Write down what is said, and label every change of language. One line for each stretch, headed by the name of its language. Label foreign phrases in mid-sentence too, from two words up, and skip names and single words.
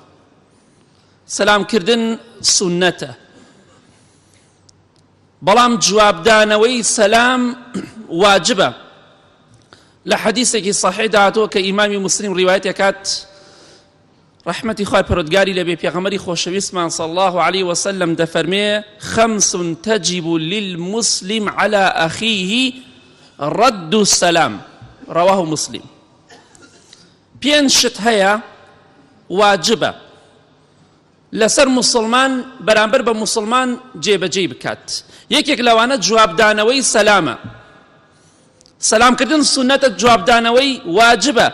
Central Kurdish: سەلامکردن سونەتە، بەڵام جوابدانەوەی سەلام واجبە. لە حەدیثێکی صحیح داهاتووە کە ئیمامی مسلم ڕیوایەت دەکات، ڕەحمەتی خوای پەروەردگاری لەبێ، پێغەمبەری خۆشەویستمان
Arabic: صلی الله عليه وسلم
Central Kurdish: دەفەرمێ:
Arabic: خەمس تەجب للمسلم على أخيه رد السلام. رواه مسلم.
Central Kurdish: پێنج شت هەیە واجبە لەسەر مسلمان بەرامبەر بە مسلمان جێبەجێ بکات. یەکێک لەوانە جوابدانەوەی سەلامە. سەلامکردن سونەتە، جوابدانەوەی واجبە.